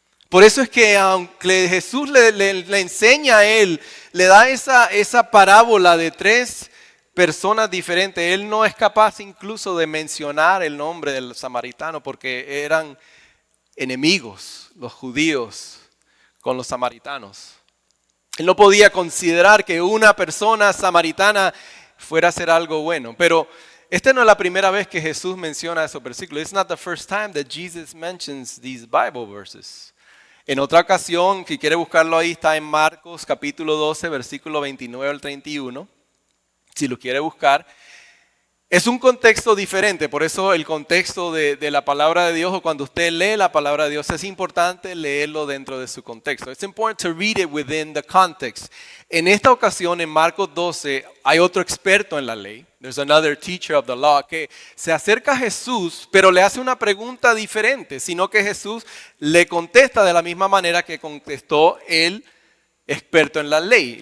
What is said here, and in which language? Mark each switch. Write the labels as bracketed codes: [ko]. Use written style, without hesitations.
[es] Por eso es que aunque Jesús le enseña a él, le da esa parábola de 3 personas diferentes, él no es capaz incluso de mencionar el nombre del samaritano porque eran enemigos los judíos con los samaritanos. Él no podía considerar que una persona samaritana fuera a hacer algo bueno. Pero esta no es la primera vez que Jesús menciona esos versículos. [en] It's not the first time that Jesus mentions these Bible verses. [es] En otra ocasión, si quiere buscarlo ahí, está en Marcos capítulo 12, versículo 29 al 31. Si lo quiere buscar. Es un contexto diferente, por eso el contexto de la palabra de Dios, o cuando usted lee la palabra de Dios, es importante leerlo dentro de su contexto. [en] It's important to read it within the context. [es] En esta ocasión, en Marcos 12, hay otro experto en la ley. [en] There's another teacher of the law [es] que se acerca a Jesús, pero le hace una pregunta diferente, sino que Jesús le contesta de la misma manera que contestó el experto en la ley.